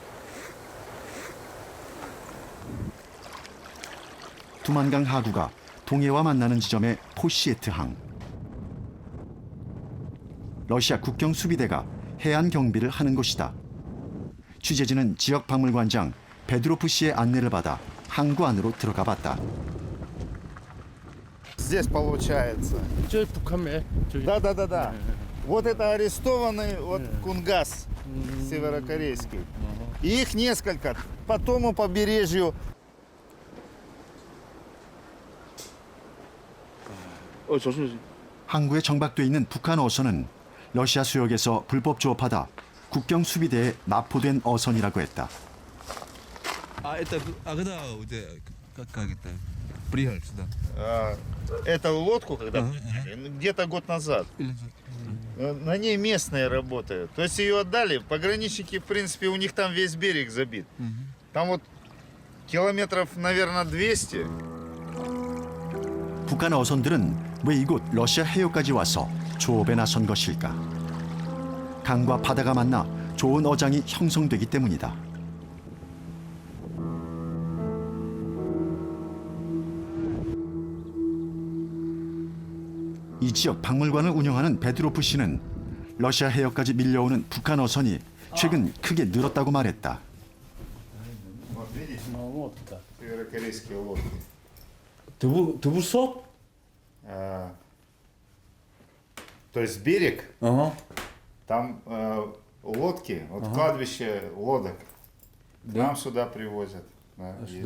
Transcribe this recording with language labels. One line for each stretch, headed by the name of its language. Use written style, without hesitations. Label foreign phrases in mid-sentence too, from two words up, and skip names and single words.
Korean: 두만강 하구가 동해와 만나는 지점의 포시에트항. 러시아 국경 수비대가 해안 경비를 하는 곳이다. 취재진은 지역 박물관장 베드로프 씨의 안내를 받아 항구 안으로 들어가 봤다.
Russian: Здесь получается.
Korean: 저 북한매.
Russian: Да. Вот это арестованный вот Кунгас северокорейский. И их несколько. По тому побережью.
Korean: 조심. 항구에 정박돼 있는 북한 어선은 러시아 수역에서 불법 조업하다 국경 수비대에 납포된 어선이라고 했다.
Russian: когда как это приехали сюда? Эту лодку когда где-то год назад. На ней местные работают. То есть ее отдали. Пограничники, в принципе, у них там весь берег забит. Там вот километров, наверное, 200.
Korean: 북한 어선들은 왜 이곳 러시아 해역까지 와서 조업에 나선 것일까? 강과 바다가 만나 좋은 어장이 형성되기 때문이다. 이 지역 박물관을 운영하는 베드로프 씨는 러시아 해역까지 밀려오는 북한 어선이 최근 크게 늘었다고 말했다.
Russian: Вот видите, вот так. северокорейские лодки.
Korean: 두부섭?
Russian: То есть берег, Ага. там лодки, вот кладбище лодок. Нам сюда привозят. Да, есть.